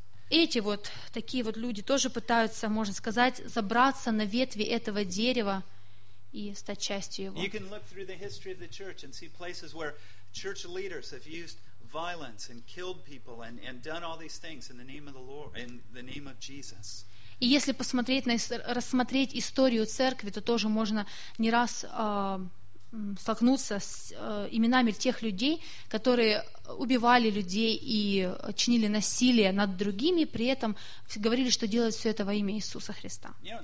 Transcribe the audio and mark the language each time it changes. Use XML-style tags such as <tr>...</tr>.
<ru>Эти вот, такие вот люди тоже пытаются, можно сказать, забраться на ветви этого дерева и стать частью его.</ru> <en>You can look through the history of the church and see places where church leaders have used violence and killed people and done all these things in the name of the Lord, in the name of Jesus.</en> <ru>И если посмотреть, рассмотреть историю церкви, то тоже можно не раз столкнуться с именами тех людей, которые убивали людей и чинили насилие над другими, при этом говорили, что делают все это во имя Иисуса Христа.</ru>